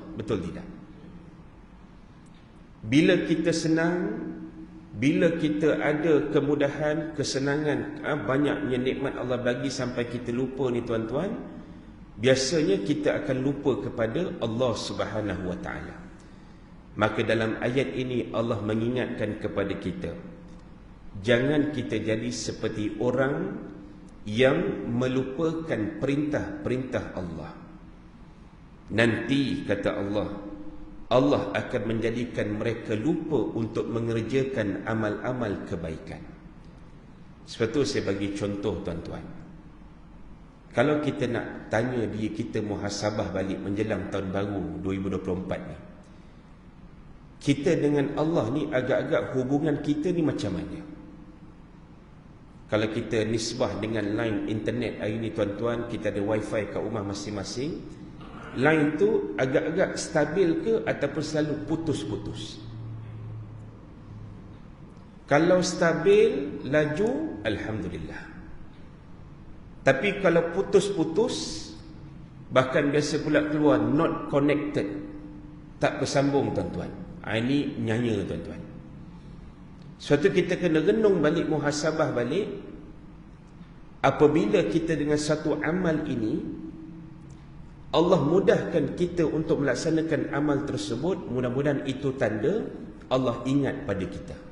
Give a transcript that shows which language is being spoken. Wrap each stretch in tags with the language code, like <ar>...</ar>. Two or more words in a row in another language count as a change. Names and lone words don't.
<ms>Betul tidak? Bila kita senang, bila kita ada kemudahan, kesenangan, banyaknya nikmat Allah bagi sampai kita lupa ni tuan-tuan, biasanya kita akan lupa kepada Allah</ms> <ar>سبحانه وتعالى.</ar> <ms>Maka dalam ayat ini Allah mengingatkan kepada kita, jangan kita jadi seperti orang yang melupakan perintah-perintah Allah. Nanti kata Allah, Allah akan menjadikan mereka lupa untuk mengerjakan amal-amal kebaikan. Sebab tu saya bagi contoh tuan-tuan. Kalau kita nak tanya dia, kita muhasabah balik menjelang tahun baru 2024 ni, kita dengan Allah ni agak-agak hubungan kita ni macam mana? Kalau kita nisbah dengan line internet hari ni tuan-tuan, kita ada wifi kat rumah masing-masing, line tu agak-agak stabil ke ataupun selalu putus-putus? Kalau stabil, laju, Alhamdulillah. Tapi kalau putus-putus, bahkan biasa pula keluar</ms> <en>not connected,</en> <ms>tak bersambung tuan-tuan, ini nyanya tuan-tuan. Suatu kita kena renung balik, muhasabah balik. Apabila kita dengan satu amal ini, Allah mudahkan kita untuk melaksanakan amal tersebut, mudah-mudahan itu tanda Allah ingat pada kita.</ms>